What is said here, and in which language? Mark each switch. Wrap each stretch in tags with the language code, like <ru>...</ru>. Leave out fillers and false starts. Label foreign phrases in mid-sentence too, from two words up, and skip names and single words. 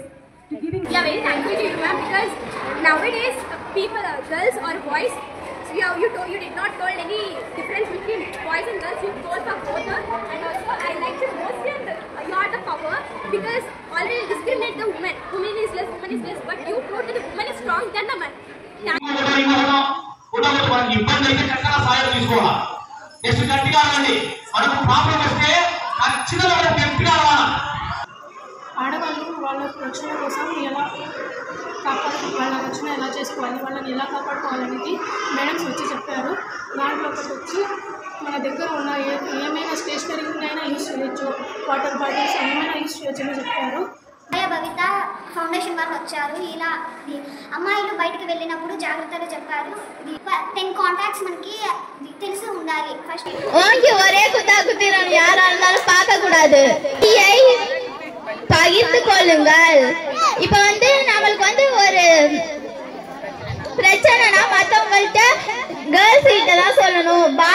<en>Very thankful to you, ma'am, because nowadays people, girls or boys, so you did not told any difference between boys and girls. You told for both, and also I like to mostly you are the power because always discriminate the woman. Woman is less, but you prove that the woman is strong than the man.</en> <te>ఇబ్బంది అయితే చక్కగా సాయం తీసుకోవాలి. నెక్స్ట్ గట్టిగా అనండి. మనకు ప్రాబ్లం వస్తే ఖచ్చితంగా గట్టిగా అవ్వాలి. ఆడవాళ్ళు వాళ్ళ రక్షణ కోసం ఎలా వాళ్ళ రక్షణ ఎలా చేసుకోవాలి, వాళ్ళని ఎలా కాపాడుకోవాలనేది మేడమ్స్ వచ్చి చెప్పారు. దాంట్లో ఒకటి వచ్చి మన దగ్గర ఉన్న ఏమైనా స్టేషనరీనైనా యూజ్ చేయొచ్చు,</te> <en>water bottles</en> <te>ఏమైనా యూజ్ చేయొచ్చు అని చెప్పారు. భవిత ఫౌండేషన్ వాళ్ళు వచ్చారు. ఇలా అమ్మాయిలు బయటకు వెళ్ళినప్పుడు జాగ్రత్తగా చెప్పారు. 10 కాంటాక్ట్స్ మనకి తెలిసి ఉండాలి. ఫస్ట్</te> <ta>ஒரே குத்தாக்குத்திரம் யாரா இருந்தாலும் பார்க்க கூடாது, பகிர்ந்து கொள்ளுங்கள். இப்ப நம்மளுக்கு ஒரு பிரச்சனைனா மற்றவங்கள்ட்ட கேர்ள்ஸ் கிட்ட தான் சொல்லணும்.</ta>